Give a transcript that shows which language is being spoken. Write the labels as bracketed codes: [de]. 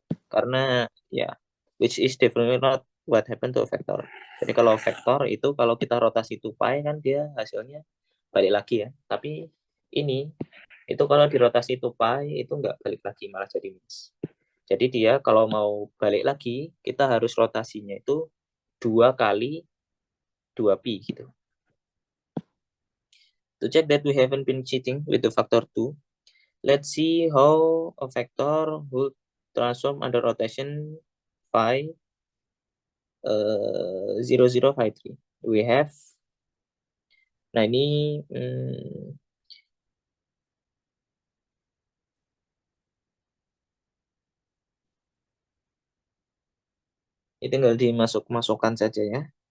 [id] Karena ya [en] which is definitely not what happened to a vector. [id] Jadi kalau vektor itu kalau kita rotasi 2 pi kan dia hasilnya balik lagi ya. Tapi ini itu kalau dirotasi 2 pi itu nggak balik lagi, malah jadi minus. Jadi dia kalau mau balik lagi, kita harus rotasinya itu 2 kali 2pi gitu. [en] To check that we haven't been cheating with the factor 2, Let's see how a vector would transform under rotation phi 0, 0, phi 3. We have, [id] nah ini tinggal dimasukkan saja ya.